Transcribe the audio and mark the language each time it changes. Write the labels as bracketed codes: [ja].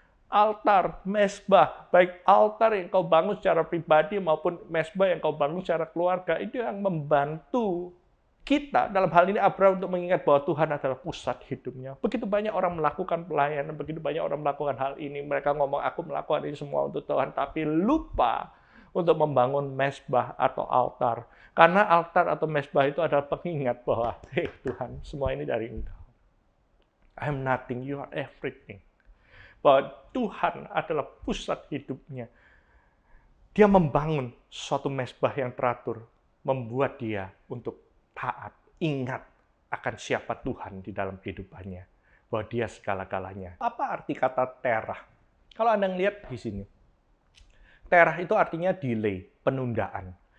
[id] Altar, mezbah, baik altar yang kau bangun secara pribadi maupun mezbah yang kau bangun secara keluarga, itu yang membantu kita, dalam hal ini Abraham, untuk mengingat bahwa Tuhan adalah pusat hidupnya. Begitu banyak orang melakukan pelayanan, begitu banyak orang melakukan hal ini, mereka ngomong, aku melakukan ini semua untuk Tuhan, tapi lupa untuk membangun mezbah atau altar. Karena altar atau mezbah itu adalah pengingat bahwa, hei Tuhan, semua ini dari Engkau. [en] I am nothing, you are everything. [id] Bahwa Tuhan adalah pusat hidupnya. Dia membangun suatu mezbah yang teratur, membuat dia untuk taat, ingat akan siapa Tuhan di dalam kehidupannya, bahwa dia segala-galanya. Apa arti kata terah? Kalau Anda lihat di sini, terah itu artinya delay, penundaan.